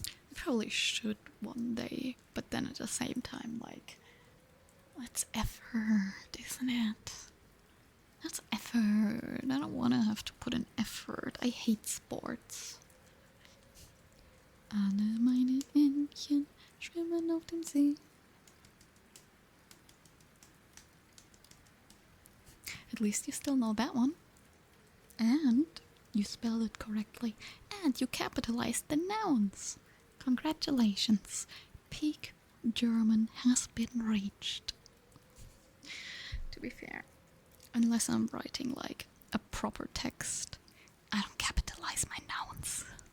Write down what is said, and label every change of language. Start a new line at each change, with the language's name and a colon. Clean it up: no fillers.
English: I probably should one day, but then at the same time, like, it's effort, isn't it? That's effort. I don't want to have to put in effort. I hate sports.
German: Alle meine Entchen schwimmen auf dem See.
English: At least you still know that one. And you spelled it correctly. And you capitalized the nouns. Congratulations. Peak German has been reached. To be fair, unless I'm writing like a proper text, I don't capitalize my nouns.